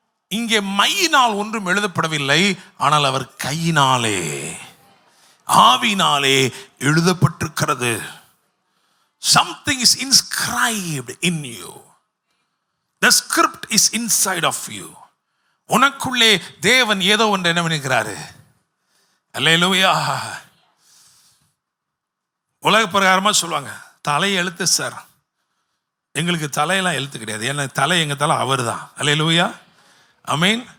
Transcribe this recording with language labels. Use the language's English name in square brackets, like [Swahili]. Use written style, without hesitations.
[Tamil] இங்கே மையினால் ஒன்றும் எழுதப்படவில்லை, ஆனால் அவர் கையினாலே ஆவியினாலே எழுதப்பட்டிருக்கிறது. [English] Something is inscribed in you. The script is inside of you. [Tamil] உனக்குள்ளே தேவன் ஏதோ ஒன்று என்ன பண்ணிக்கிறாரு. அல்லேலூயா. உலக பிரகாரமா சொல்லுவாங்க தலை எழுத்து சார். எங்களுக்கு தலையெல்லாம் எழுத்து கிடையாது. ஏன்னா தலை எங்கள் தலை அவர் தான். அல்லேலூயா, ஆமென்.